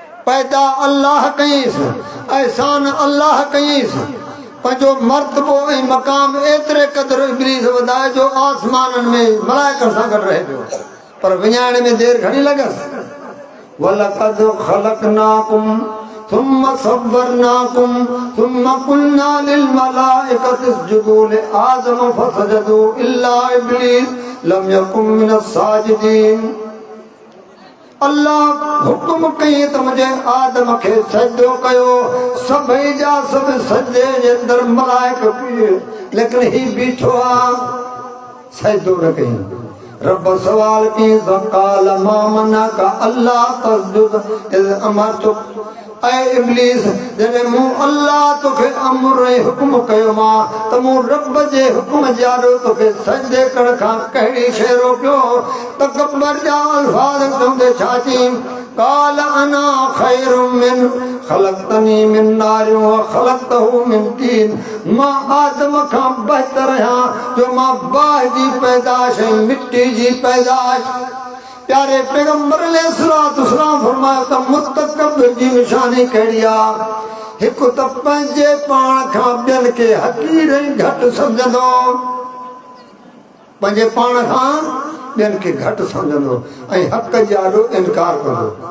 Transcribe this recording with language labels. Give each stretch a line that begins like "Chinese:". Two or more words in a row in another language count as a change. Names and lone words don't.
Sindhi: पैदा अल्लाह कईस, एहसान अल्लाह कईस, पंहिंजो मर्तबो ऐं मक़ाम एतिरे क़दुरु इब्लीस वधाए जो आसमाननि में मलाइकनि सां गॾु रहे पियो, पर विञाइण में देरि घणी लॻसि।
Arabic: ولقد خلقناكم ثم صورناكم ثم قلنا للملائكة اسجدوا لآدم فسجدوا إلا إبليس لم يكن من الساجدين.
Sindhi: अल्लाह हुक्म कई त मुझे आदम खे सजदो कयो, सभई जा सब सजदे जे अंदर मलाइक पिए, लेकिन ही बीठो आ सजदो न कई। रब सवाल की
Arabic: قال ما منعك ألا تسجد إذ أمرتك,
Sindhi: ऐ इब्लीस जॾहिं मूं अल्लाह तोखे अमर ऐं हुक्म कयो मां त मूं रब जे हुक्म जाॾो तोखे सजदे करण खां कहिड़ी शइ रोकियो? तकबर जा अल्फाज़ चवंदे छा चई?
Arabic: قال أنا خير من خلقتني من نار وخلقته من طين.
Sindhi: मां आदम खां बहितर आहियां जो मां बाहि जी पैदाश ऐं मिट्टी जी पैदाश। प्यारे पैगंबर अलैहिस्सलाम फरमायो त मुतकब्बिर जी निशानी कहिड़ी आहे? हिकु त पंहिंजे पाण खां ॿियनि खे हक़ीर ऐं घटि सम्झंदो, पंहिंजे पाण खां ॿियनि खे घटि सम्झंदो ऐं हक़ जाॾो इनकार कंदो।